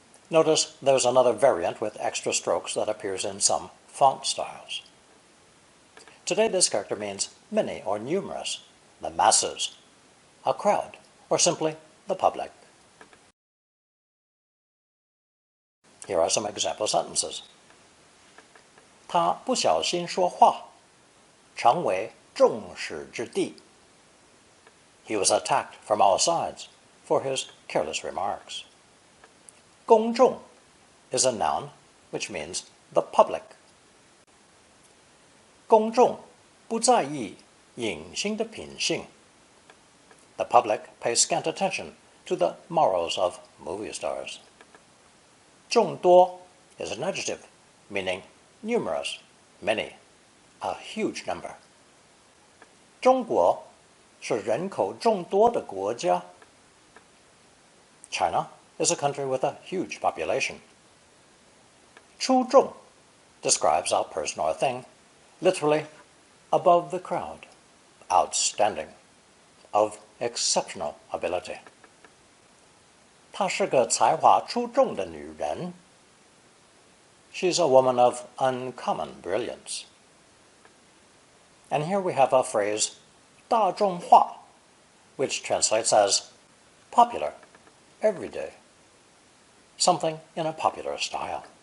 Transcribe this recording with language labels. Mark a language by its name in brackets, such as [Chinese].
[English] Notice there's another variant with extra strokes that appears in some font styles. Today this character means many or numerous, the masses, a crowd, or simply the public. Here are some example sentences. [Chinese] 他不小心说话，成为众矢之的. [English] He was attacked from all sides for his careless remarks. 公众 is a noun which means the public. [Chinese] 公众不在意影星的品性. [English] The public pays scant attention to the morals of movie stars. 众多 is an adjective meaning numerous, many, a huge number. [Chinese] 中国是人口众多的国家. [English] China is a country with a huge population. 出众 describes a person or thing, literally above the crowd, outstanding, of exceptional ability. [Chinese] 她是个才华出众的女人. [English] She's a woman of uncommon brilliance. And here we have a phrase, 大众化, which translates as popular, everyday, something in a popular style.